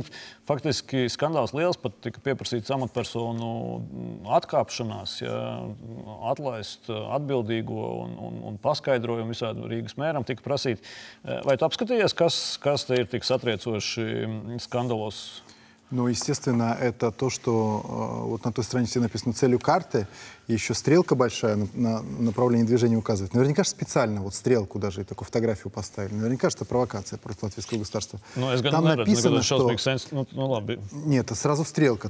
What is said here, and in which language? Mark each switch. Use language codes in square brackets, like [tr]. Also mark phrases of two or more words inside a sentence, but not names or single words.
[lv] Faktiski skandāls liels, pat tika pieprasīts amatpersonu atkāpšanās, atlaist atbildīgo un paskaidrojumu visādi Rīgas mēram tika prasīt. Vai tu apskatījies, kas te ir tik satriecoši skandalos? [ru] Ну, естественно, это то, что вот на той странице написано целью карты, и еще стрелка большая на направление движения указывает. Наверняка же специально вот стрелку даже и такую фотографию поставили. Наверняка же это провокация против латвийского государства. Ну, Там написано, что... ладно. Нет, это сразу стрелка.